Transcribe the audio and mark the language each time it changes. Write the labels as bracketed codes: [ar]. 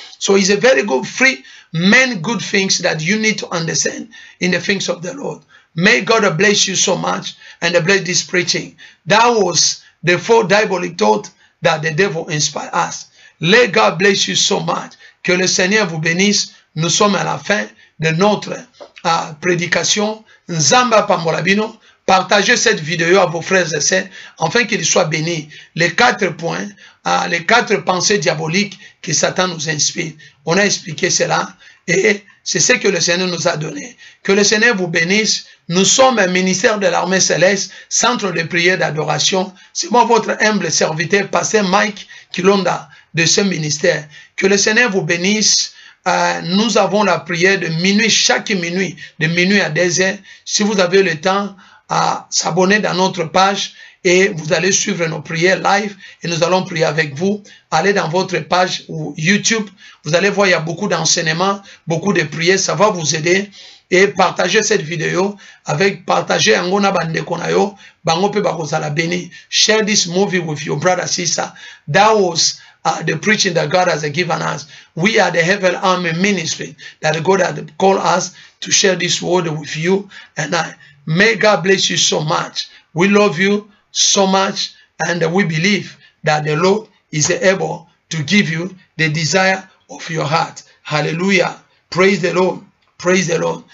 [en] So it's a very good, free, many good things that you need to understand in the things of the Lord. May God bless you so much and bless this preaching. That was the four diabolic thought that the devil inspired us. Let God bless you so much. [fr] Que le Seigneur vous bénisse. Nous sommes à la fin de notre prédication. [ln] Nzamba Pambolabino. [fr] Partagez cette vidéo à vos frères et sœurs afin qu'ils soient bénis. Les 4 points, les 4 pensées diaboliques que Satan nous inspire. On a expliqué cela et c'est ce que le Seigneur nous a donné. Que le Seigneur vous bénisse. Nous sommes un ministère de l'armée céleste, centre de prière d'adoration. C'est moi votre humble serviteur, pasteur Mike Kilonda de ce ministère. Que le Seigneur vous bénisse. Nous avons la prière de minuit, chaque minuit, de minuit à 2h. Si vous avez le temps, à s'abonner dans notre page et vous allez suivre nos prières live et nous allons prier avec vous. Allez dans votre page ou YouTube, vous allez voir, il y a beaucoup d'enseignements, beaucoup de prières, ça va vous aider. Et partagez cette vidéo avec, partagez [ln] angona bande konayo, bango pe bakozala beni. [en] Share this movie with your brother, sister. That was the preaching that God has given us. We are the Heaven Army Ministry that God has called us to share this word with you and I. May God bless you so much. We love you so much and we believe that the Lord is able to give you the desire of your heart. Hallelujah. Praise the Lord. Praise the Lord.